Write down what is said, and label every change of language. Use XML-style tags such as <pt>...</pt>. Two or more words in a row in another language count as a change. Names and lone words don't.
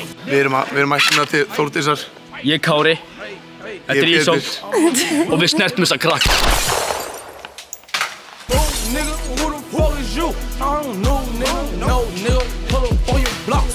<is>Við erum ættina til Þórdísar. Ég er Kári. Þetta er Ísól. Og við snertum þessa krakka.</is> <en>Nigga, who the fuck is you? I don't know, nigga. No, nigga. Pull up on your blocks.</en>